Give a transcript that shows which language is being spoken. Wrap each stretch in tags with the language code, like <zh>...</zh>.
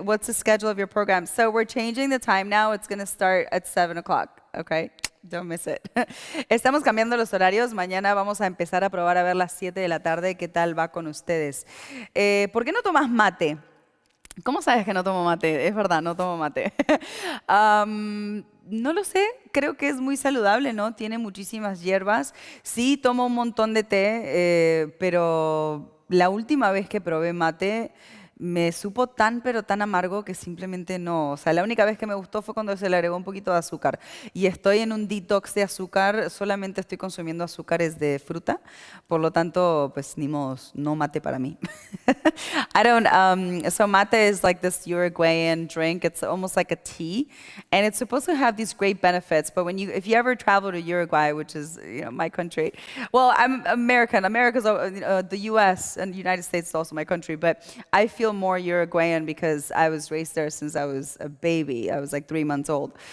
<en>What's the schedule of your program? So we're changing the time now. It's going to start at 7 o'clock. Okay? Don't miss it.</en> <es>Estamos cambiando los horarios. Mañana vamos a empezar a probar a ver las 7 de la tarde. ¿Qué tal va con ustedes? ¿Por qué no tomas mate? ¿Cómo sabes que no tomo mate? Es verdad, no tomo mate. No lo sé, creo que es muy saludable, ¿no? Tiene muchísimas hierbas. Sí, tomo un montón de té, pero la última vez que probé mate me supo tan, pero tan amargo que simplemente no. O sea, la única vez que me gustó fue cuando se le agregó un poquito de azúcar. Y estoy en un detox de azúcar, solamente estoy consumiendo azúcares de fruta. Por lo tanto, pues ni modo, no mate para mí.</es> <en>I don't, so mate is like this Uruguayan drink. It's almost like a tea. And it's supposed to have these great benefits. But if you ever travel to Uruguay, which is, my country, well, I'm American. America's, the US and the United States is also my country. But I feel more Uruguayan because I was raised there since I was a baby. I was like 3 months old.</en>